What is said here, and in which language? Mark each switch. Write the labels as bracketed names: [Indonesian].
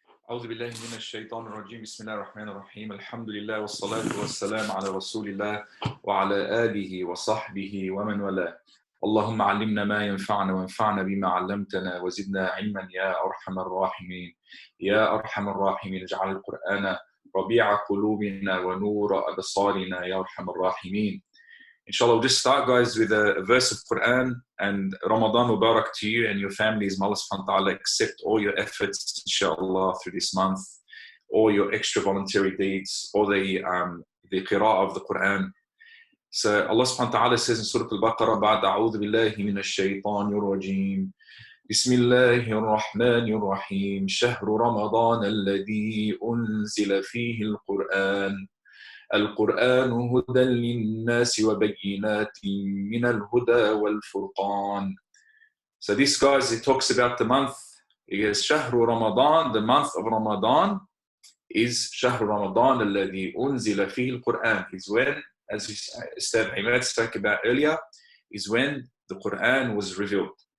[Arabic] أعوذ بالله من الشيطان الرجيم بسم الله الرحمن الرحيم الحمد لله والصلاة والسلام على رسول الله وعلى آله وصحبه ومن والاه اللهم علمنا ما ينفعنا وانفعنا بما علمتنا وزدنا علما يا أرحم الراحمين يا أرحم الراحمين اجعل القرآن ربيع قلوبنا ونور أبصارنا يا أرحم الراحمين. [English] Inshallah, we'll just start, guys, with a verse of Quran, and Ramadan Mubarak to you and your families. May Allah subhanahu wa ta'ala accept all your efforts, inshallah, through this month, all your extra voluntary deeds, all the qira'ah of the Quran. [Arabic] So Allah subhanahu wa ta'ala says in Surah Al-Baqarah, بعد أعوذ بالله من الشيطان الرجيم بسم الله الرحمن الرحيم شهر رمضان الذي أنزل فيه القرآن القرآن هدى للناس وبينات من الهدى والفرقان. [English] So this, guys, it talks about the month. It is شهر رمضان, the month of Ramadan is شهر رمضان الذي أنزل فيه القرآن, is when, as Ustadh Imad spoke about earlier, is when the Quran was revealed.